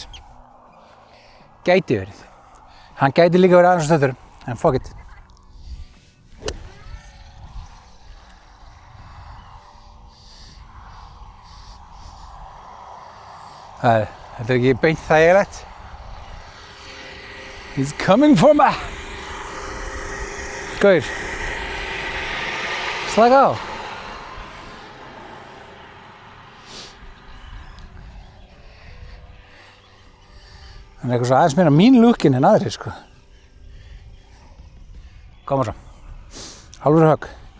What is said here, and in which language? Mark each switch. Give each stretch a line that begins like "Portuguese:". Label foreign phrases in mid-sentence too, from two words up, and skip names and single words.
Icelandic: Gæti verið. Hann gæti líka verið aðeins stöttur, en
English: fuck it.
Icelandic: Þetta er ekki beint þægilegt.
English: He's coming for me!
Icelandic: Gaur. Slaka á. Hann er eitthvað svo aðeins meira mín lúkin en aðrir, sko. Koma svo. Hálfur högg.